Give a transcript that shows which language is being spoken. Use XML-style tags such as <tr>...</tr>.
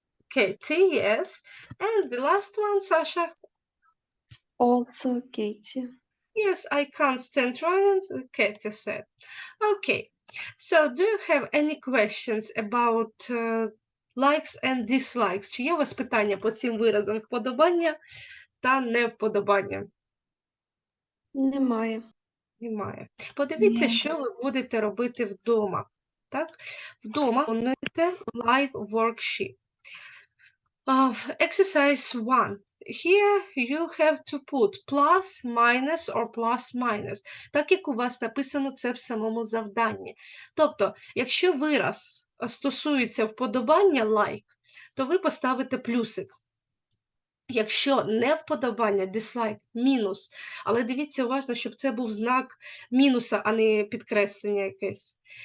<en>Katie, yes. And the last one, Sasha. Also Katie. Yes, I can't stand running, Katie said. Okay, So, do you have any questions about likes and dislikes?</en> <uk>Чи є у вас питання по цим виразам вподобання та невподобання? Немає. Немає. Подивіться, Ні. що ви будете робити вдома. Так? Вдома виконуєте</uk> <en>live worksheet. Exercise 1. Here you have to put plus, minus or plus, minus.</en> <uk>Так як у вас написано це в самому завданні. Тобто, якщо вираз стосується вподобання like, то ви поставите плюсик. Якщо не вподобання, dislike, мінус. Але дивіться уважно, щоб це був знак мінуса, а не підкреслення якесь.</uk>